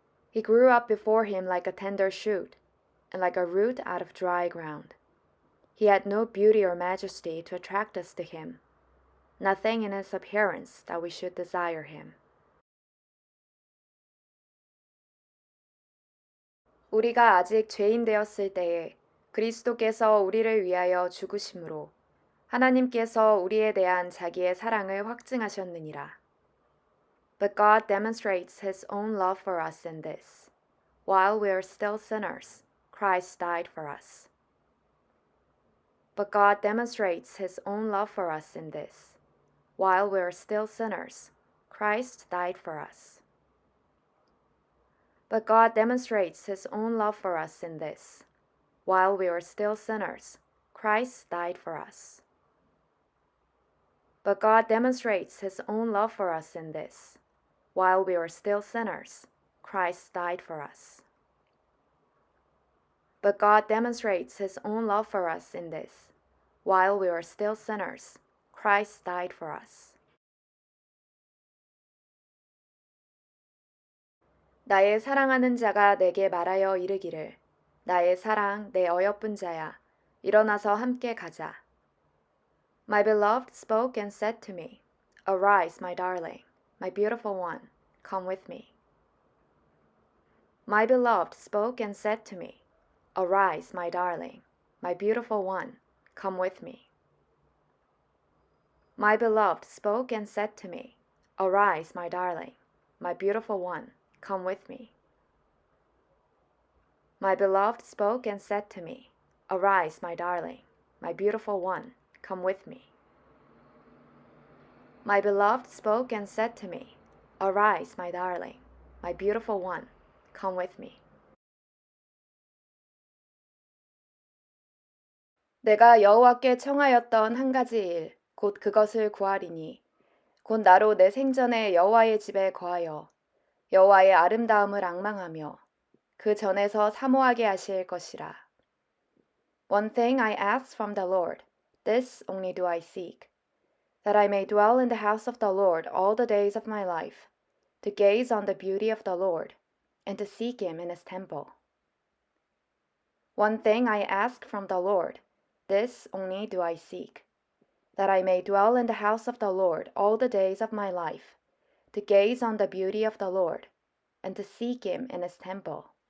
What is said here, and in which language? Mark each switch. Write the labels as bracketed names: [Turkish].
[English] He grew up before him like a tender shoot, and like a root out of dry ground. He had no beauty or majesty to attract us to him, nothing in his appearance that we should desire him. [Korean] 우리가 아직 죄인 되었을 때에 그리스도께서 우리를 위하여 죽으심으로 하나님께서 우리에 대한 자기의 사랑을 확증하셨느니라. [English] But God demonstrates His own love for us in this. While we are still sinners, Christ died for us. But God demonstrates His own love for us in this. While we are still sinners, Christ died for us. But God demonstrates His own love for us in this. While we were still sinners, Christ died for us. But God demonstrates His own love for us in this. While we were still sinners, Christ died for us. But God demonstrates His own love for us in this. While we were still sinners, Christ died for us. [Korean] 나의 사랑하는 자가 내게 말하여 이르기를 나의 사랑 내 어여쁜 자야 일어나서 함께 가자. [English] My beloved spoke and said to me, Arise, my darling, my beautiful one, come with me. My beloved spoke and said to me, Arise, my darling, my beautiful one, come with me. My beloved spoke and said to me, Arise, my darling, my beautiful one, come with me. My beloved spoke and said to me, Arise, my darling, my beautiful one, come with me. My beloved spoke and said to me, Arise, my darling, my beautiful one, come with me. [Korean] 내가 여호와께 청하였던 한 가지 일, 곧 그것을 구하리니, 곧 나로 내 생전에 여호와의 집에 거하여 여호와의 아름다움을 앙망하며 그 전에서 사모하게 하실 것이라. [English] One thing I ask from the Lord, this only do I seek, that I may dwell in the house of the Lord all the days of my life, to gaze on the beauty of the Lord, and to seek Him in His temple. One thing I ask from the Lord, this only do I seek, that I may dwell in the house of the Lord all the days of my life, to gaze on the beauty of the Lord, and to seek Him in His temple.